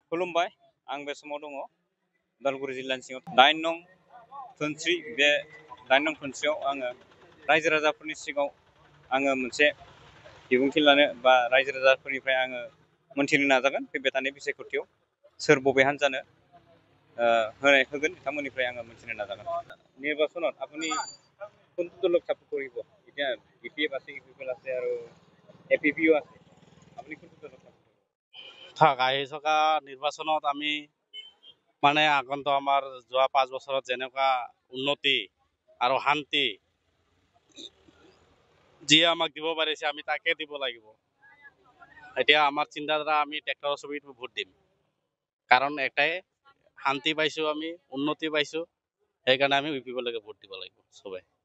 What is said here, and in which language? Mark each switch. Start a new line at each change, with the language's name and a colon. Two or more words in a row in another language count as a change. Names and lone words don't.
Bodo: खुलुमबाय आं बे समाव दङ उदालगुरि जिल्लानि सिङाव 9 नं धोनस्रि बे 9 नं धोनस्रियाव आङो रायजो राजाफोरनि सिगाङाव आङो मोनसे बिबुंथि लानो बा रायजो राजाफोरनिफ्राय आङो मोनथिनो नाजागोन फैबाय थानाय बिसायख'थियाव सोर बबे हान्जानो होगोन बिथांमोननिफ्राय आङो मोनथिनो नाजागोन
Assamese: নিৰ্বাচনত আপুনি কোনটো দলক সাপোৰ্ট
Bodo: কৰিব এতিয়া বিপিএফ আছে ইউপিএফ আছে আৰু এপিপিও আছে আপুনি কোনটো দলক সাপোৰ্ট
Assamese: থাক আহি থকা নিৰ্বাচনত আমি মানে আগন্তুক আমাৰ যোৱা 5 বছৰত যেনেকুৱা উন্নতি আৰু শান্তি যিয়ে আমাক দিব পাৰিছে আমি তাকে দিব লাগিব এতিয়া আমাৰ চিন্তাধাৰা আমি ট্ৰেক্টৰৰ ছবিত ভোট দিম কাৰণ এটাই শান্তি পাইছো আমি উন্নতি পাইছো সেইকাৰণে আমি ইউপিপিলৈকে ভোট দিব লাগিব সবে